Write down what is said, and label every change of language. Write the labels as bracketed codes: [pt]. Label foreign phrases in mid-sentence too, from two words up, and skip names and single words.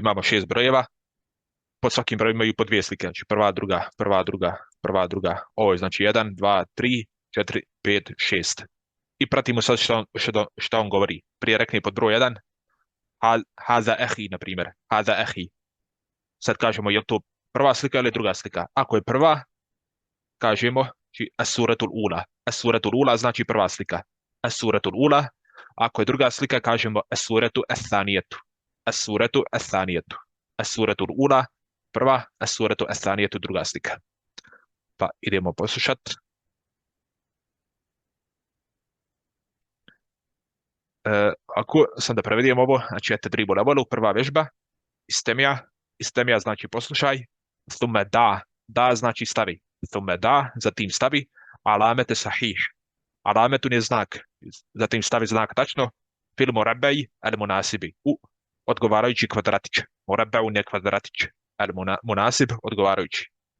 [bs] Imamo 6 brojeva, pod svakim brojem imaju po 2 slike, znači prva, druga, ovo je znači 1, 2, 3, 4, 5, 6. I pratimo sad što on govori. Prije rekne pod broj 1, [ar] هذا أخي, [bs] na primjer, [ar] هذا أخي. [bs] Sad kažemo, je li to prva slika ili druga slika? Ako je prva, kažemo [ar] الصورة الأولى. الصورة الأولى [bs] znači prva slika. [ar] الصورة الأولى. [bs] Ako je druga slika, kažemo [ar] الصورة الثانية. الصورة الثانية. الصورة الأولى [bs] prva, [ar] الصورة الثانية [bs] druga slika. Pa idemo poslušati. Ako sam da prevedem ovo, znači [ar] التدريب الأول, [bs] prva vježba, istemija znači poslušaj, [ar] ثم ضع [bs] znači stavi, [ar] ثم ضع, [bs] zatim stavi, [ar] علامة صحيح, [bs] alametun je znak, zatim stavi znak tačno, [ar] في المربع المناسب, [bs] u odgovarajući kvadratić, morabbejun je kvadratić, [ar] المناسب [bs] odgovarajući.